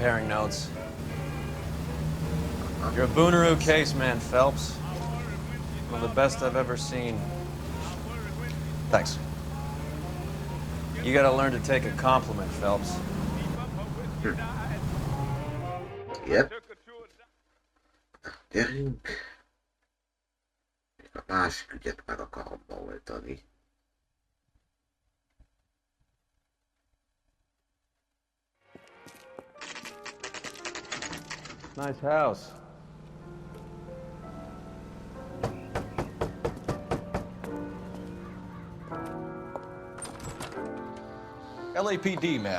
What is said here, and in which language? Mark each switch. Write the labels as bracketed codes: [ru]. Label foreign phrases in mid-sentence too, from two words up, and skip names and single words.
[en] We were just comparing notes. You're a Booneroo case man, Phelps. One of the best I've ever seen. Thanks. You gotta learn to take a compliment, Phelps. Yep. [hu] Gyerünk. A másik ügyet meg akarom oldani. [en] Nice house. LAPD, ma'am.